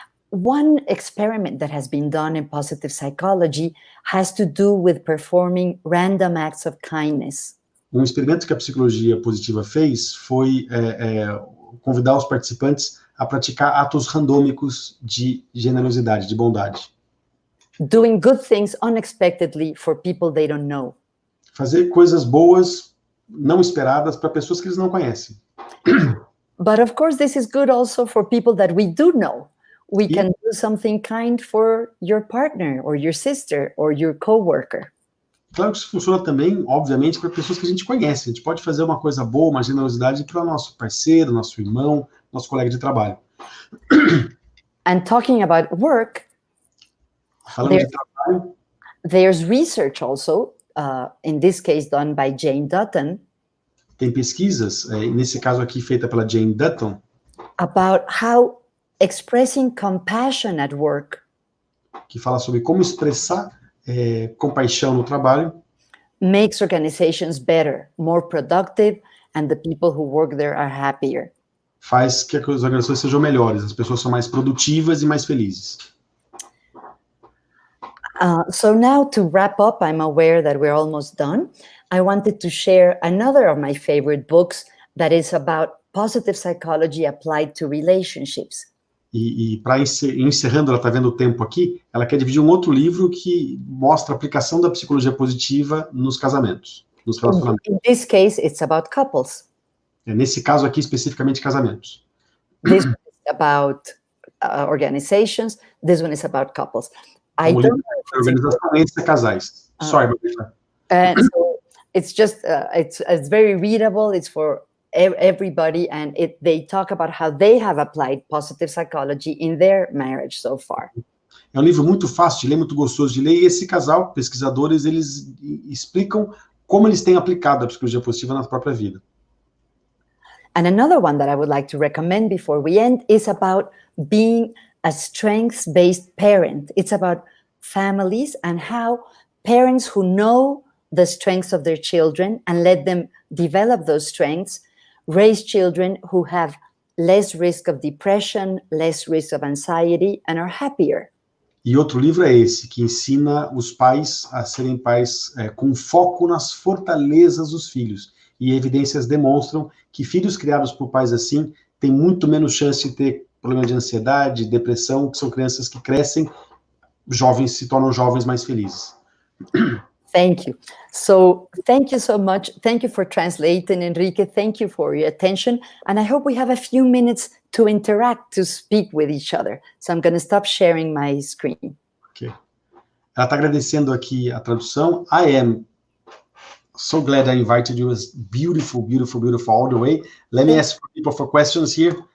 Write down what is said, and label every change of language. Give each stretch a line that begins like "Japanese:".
English: One experiment that has been done in positive psychology has to do with performing random acts of kindness.
Portuguese: Um experimento que a psicologia positiva fez foi convidar os participantes a praticar atos randômicos de generosidade, de bondade.
English: Doing good things unexpectedly for people they don't know.
Portuguese: Fazer coisas boas, não esperadas, para pessoas que eles não conhecem.
English: But of course, this is good also for people that we do know. We can do something kind for your partner or your sister or your coworker.
Portuguese: Claro que isso funciona também, obviamente, para pessoas que a gente conhece. A gente pode fazer uma coisa boa, uma generosidade para o nosso parceiro, nosso irmão, nosso colega de trabalho.
English: And talking about work,
Portuguese: Falando de trabalho,
English: there's research also, in this case done by Jane Dutton,
Portuguese: tem pesquisas, nesse caso aqui feita pela Jane Dutton,
English: about how expressing compassion at work
Portuguese: que fala sobre como expressar compaixão no trabalho
English: makes organizations better, more productive, and the people who work there are happier.
Portuguese: faz que as organizações sejam melhores, as pessoas são mais produtivas e mais felizes.
English: So now to wrap up, I'm aware that we're almost done. I wanted to share another of my favorite books that is about positive psychology applied to relationships.
Portuguese: E para encerrando, ela está vendo o tempo aqui, ela quer dividir um outro livro que mostra a aplicação da psicologia positiva nos casamentos, nos relacionamentos.
English: In this case, it's about couples.
Portuguese: Nesse caso aqui, especificamente, casamentos.
English: This one is about organizations. This one is about couples. I
Portuguese: Um
English: don't
Portuguese: livro
English: know if
Portuguese: de organização entre casais.
English: Sorry, Margarita. And so it's just, it's very readable. It's for everybody. And they talk about how they have applied positive psychology in their marriage so far.
Portuguese: É um livro muito fácil de ler, muito gostoso de ler. E esse casal, pesquisadores, eles explicam como eles têm aplicado a psicologia positiva na própria vida.
English: And another one that I would like to recommend before we end is about being a strengths-based parent. It's about families and how parents who know the strengths of their children and let them develop those strengths raise children who have less risk of depression, less risk of anxiety, and are happier.
Portuguese: E outro livro é esse, que ensina os pais a serem pais com foco nas fortalezas dos filhos. E evidências demonstram que filhos criados por pais assim têm muito menos chance de ter problemas de ansiedade, depressão, que são crianças que crescem, jovens, se tornam jovens mais felizes.
English: Thank you. So thank you so much. Thank you for translating, Henrique. Thank you for your attention. And I hope we have a few minutes to interact, to speak with each other. So I'm going to stop sharing my screen. Okay.
Portuguese: Ela está agradecendo aqui a tradução.
English: I am so glad I invited you. It was beautiful, beautiful, beautiful all the way. Let me ask people for questions here.